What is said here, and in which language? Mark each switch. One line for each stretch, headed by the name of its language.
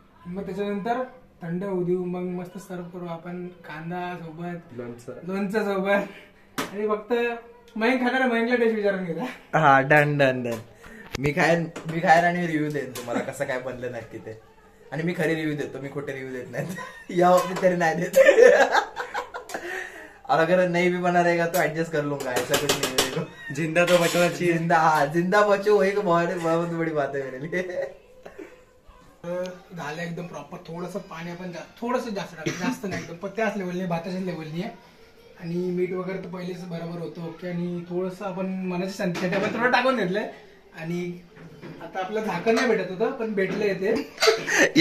Marathi: मग त्याच्यानंतर थंड होऊ देऊ. मग मस्त सर्व करू आपण कांदा सोबत, लोणचं सोबत. आणि फक्त मयंक खाणार, मयंकला टेस्ट विचारून घेता. हा डन. मी खायर आणि रिव्ह्यू देईन तुम्हाला कसं काय बनलं नक्की ते. आणि मी खरी रिव्ह्यू देतो, मी खोटे रिव्ह्यू देत नाही. या बाबतीत तरी नाही देत.
Hindi: और अगर नहीं भी बना रहेगा तो एडजस्ट कर लूंगा, ऐसा कुछ नहीं है. जिंदा तो बचना चाहिए. जिंदा बचो वही बहुत बड़ी बात है मेरे लिए.
Marathi: झालं एकदम प्रॉपर. थोडंसं पाणी आपण थोडंसं जास्त टाकलं, जास्त नाही, एकदम त्याच लेवलने, भाताच्याच लेवलनी आहे. आणि मीठ वगैरे तर पहिलेच बरोबर होतं. ओके. आणि थोडंसं आपण मनाची संधी आपण थोडं टाकून घेतलंय. आणि आता आपलं झाकण नाही भेटत होतं, पण भेटलं येते.